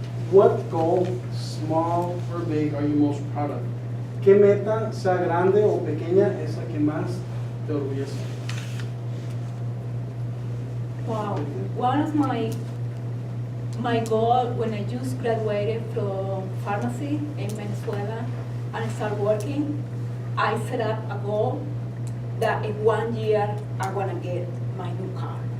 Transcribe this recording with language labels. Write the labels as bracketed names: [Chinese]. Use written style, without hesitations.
[English] What goal, small or big, are you most proud of? [Spanish] ¿Qué meta, sea grande o pequeña, es la que más te orgullece? [English] Wow, one of my goal when I just graduated from pharmacy in Venezuela and started working, I set up a goal that in 1 year I want to get my new car.